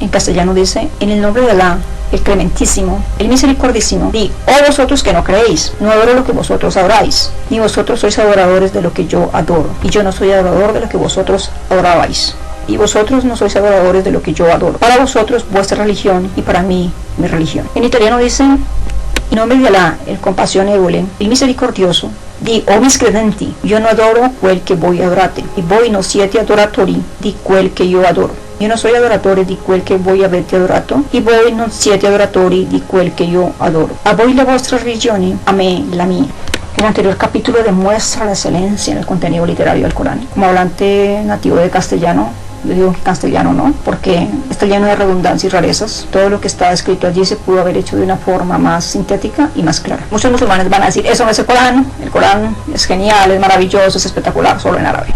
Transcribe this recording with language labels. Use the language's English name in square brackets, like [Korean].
[Spanish] En castellano dice: en el nombre de Alá, el clementísimo, el misericordísimo, di: oh vosotros que no creéis, no adoro lo que vosotros adoráis, ni vosotros sois adoradores de lo que yo adoro, y yo no soy adorador de lo que vosotros adorabais, y vosotros no sois adoradores de lo que yo adoro. Para vosotros vuestra religión y para mí mi religión. En italiano dice: [Italian] in nome di Alá, il compassionevole, il misericordioso, di o miscredenti, io non adoro quel che voi adorate, e voi non siete adoratori di quel che io adoro. Io non soy adoratore di quel che voi avete adorato, e voi non siete adoratori di quel che io adoro. A voi la vostra religione, a me la mia. [Spanish] El anterior capítulo demuestra la excelencia en el contenido literario del Corán. Como hablante nativo de castellano, yo digo que castellano no, porque está lleno de redundancias y rarezas. Todo lo que está escrito allí se pudo haber hecho de una forma más sintética y más clara. Muchos musulmanes van a decir: eso no es el Corán es genial, es maravilloso, es espectacular, solo en árabe.